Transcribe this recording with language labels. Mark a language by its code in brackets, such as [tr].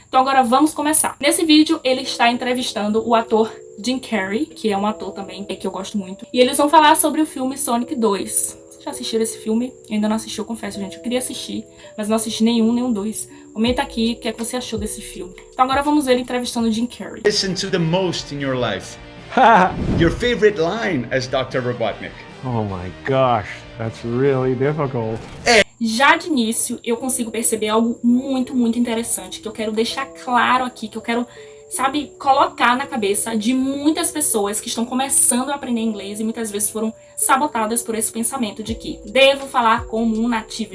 [pt] Então agora vamos começar. Nesse vídeo, ele está entrevistando o ator Jim Carrey, que é um ator também que eu gosto muito. E eles vão falar sobre o filme Sonic 2. Vocês já assistiram esse filme? Eu ainda não assisti, eu confesso, gente. Eu queria assistir, mas não assisti nenhum 2. Comenta aqui o que é que você achou desse filme. Então agora vamos ver ele entrevistando o Jim Carrey. [en] Listen to the most in your life. Your favorite line as Dr. Robotnik. Oh my gosh, that's really difficult. [pt] Já de início, eu consigo perceber algo muito interessante, que eu quero deixar claro aqui, que eu quero, sabe, colocar na cabeça de muitas pessoas que estão começando a aprender inglês e muitas vezes foram sabotadas por esse pensamento de que devo falar como um nativo.